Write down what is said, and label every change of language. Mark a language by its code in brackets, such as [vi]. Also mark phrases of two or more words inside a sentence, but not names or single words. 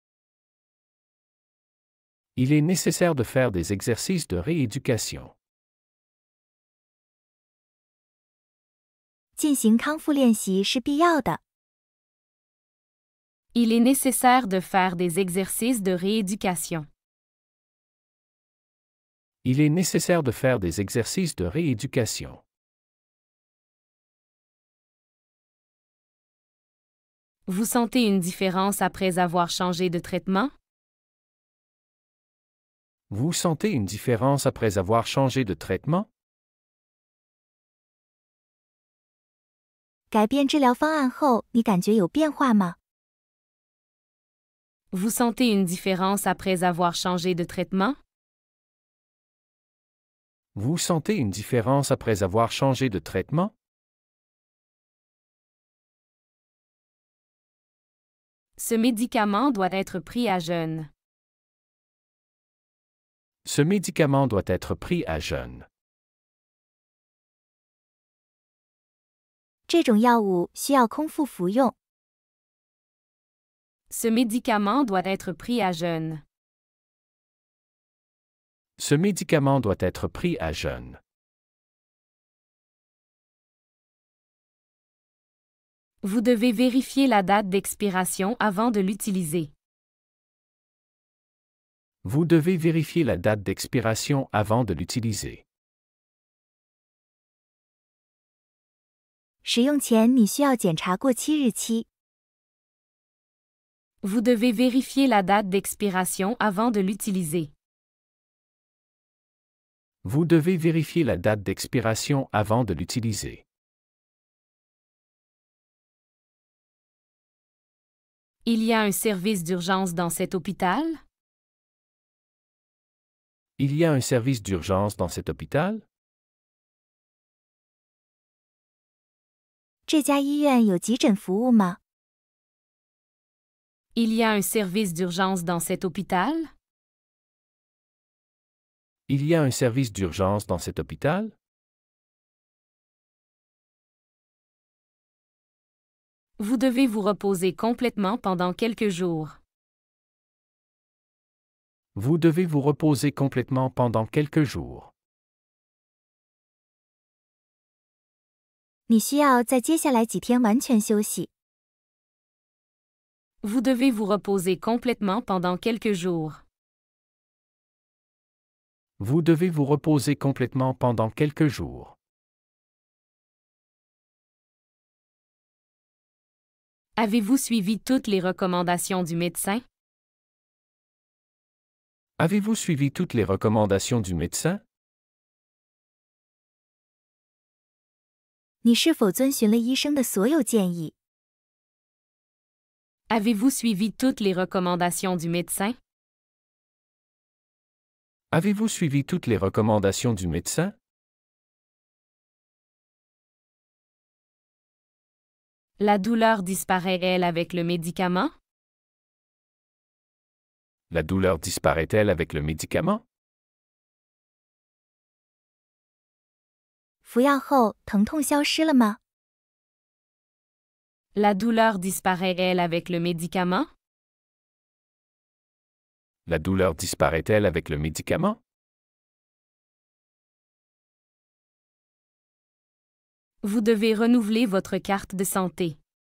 [fr] Il est nécessaire de faire des exercices de rééducation. [zh] 进行康复练习是必要的。 [fr] Il est nécessaire de faire des exercices de rééducation. Il est nécessaire de faire des exercices de rééducation. Vous sentez une différence après avoir changé de traitement? Vous sentez une différence après avoir changé de traitement? [zh] 改变治疗方案后，你感觉有变化吗？ [fr] Vous sentez une différence après avoir changé de traitement? Vous sentez une différence après avoir changé de traitement? Ce médicament doit être pris à jeûne. Ce médicament doit être pris à jeûne. [zh] 这种药物需要空腹服用。 [fr] Ce médicament doit être pris à jeûne. Ce médicament doit être pris à jeûne. Vous devez vérifier la date d'expiration avant de l'utiliser. Vous devez vérifier la date d'expiration avant de l'utiliser. [zh] 使用前你需要检查过期日期。 [fr] Vous devez vérifier la date d'expiration avant de l'utiliser. Vous devez vérifier la date d'expiration avant de l'utiliser. Il y a un service d'urgence dans cet hôpital? Il y a un service d'urgence dans cet hôpital? [zh] 这家医院有急诊服务吗？ [fr] Il y a un service d'urgence dans cet hôpital? Il y a un service d'urgence dans cet hôpital? Vous devez vous reposer complètement pendant quelques jours. Vous devez vous reposer complètement pendant quelques jours. [zh] 你需要在接下来几天完全休息。 [fr] Vous devez vous reposer complètement pendant quelques jours. Vous devez vous reposer complètement pendant quelques jours. Avez-vous suivi toutes les recommandations du médecin? Avez-vous suivi toutes les recommandations du médecin? [zh] 你是否遵循了医生的所有建议？ [fr] Avez-vous suivi toutes les recommandations du médecin? Avez-vous suivi toutes les recommandations du médecin? La douleur disparaît-elle avec le médicament? La douleur disparaît-elle avec le médicament? [zh] 服药后疼痛消失了吗？ [fr] La douleur disparaît-elle avec le médicament? La douleur disparaît-elle avec le médicament? Vous devez renouveler votre carte de santé.